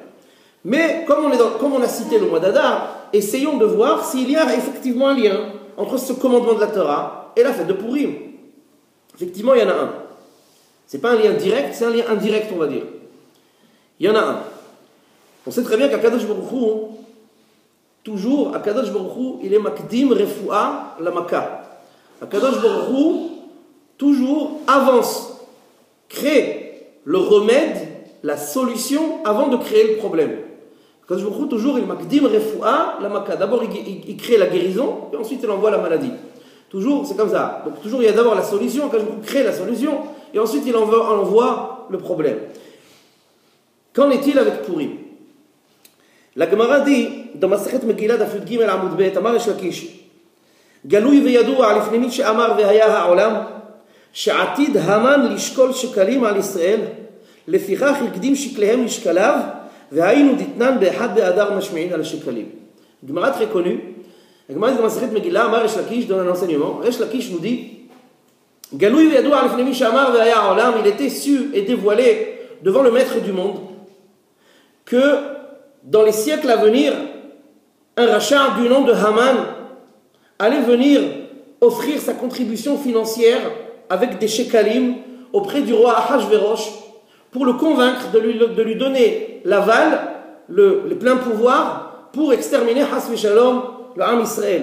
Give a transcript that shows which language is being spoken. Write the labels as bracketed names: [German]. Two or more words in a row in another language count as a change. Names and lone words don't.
[French] Mais, comme on a cité le mois d'Adar, essayons de voir s'il y a effectivement un lien entre ce commandement de la Torah et la fête de Purim. Effectivement, il y en a un. Ce n'est pas un lien direct, c'est un lien indirect, on va dire. Il y en a un. On sait très bien qu'Akadosh Baruch Hu, toujours, Akadosh Baruch Hu, il est [Hebrew] מקדים רפואה למכה. [French] Akadosh Baruch Hu, toujours, avance, crée le remède, la solution, avant de créer le problème. Akadosh Baruch Hu, toujours, il [Hebrew] מקדים רפואה למכה. [French] D'abord, il crée la guérison, et ensuite, il envoie la maladie. Toujours, c'est comme ça. Donc, toujours, il y a d'abord la solution, Akadosh Baruch Hu crée la solution, et ensuite, il envoie le problème. Qu'en est-il avec Purim? La Gemara dit dans [Hebrew] מסכת מגילה דף י"ג עמוד ב', אמר ריש לקיש, גלוי וידוע לפני מי שאמר והיה העולם שעתיד המן לשקול שקלים על ישראל לפיכך הקדים שקליהם לשקליו והיינו דתנן באחד באדר משמיעין על השקלים. [French] Gemara très connue. La Gemara dit dans Masechet Megillah, [Hebrew] אמר ריש לקיש [French] donne un enseignement. [Hebrew] Resh Lakish [French] nous dit [Hebrew] גלוי וידוע לפני מי שאמר והיה העולם, [French] il était su et dévoilé devant le maître du monde que dans les siècles à venir, un rachat du nom de Haman allait venir offrir sa contribution financière avec des shekalim auprès du roi Ahashverosh pour le convaincre de lui donner l'aval, le plein pouvoir pour exterminer [Hebrew] חס ושלום, [French] le Ham Israël.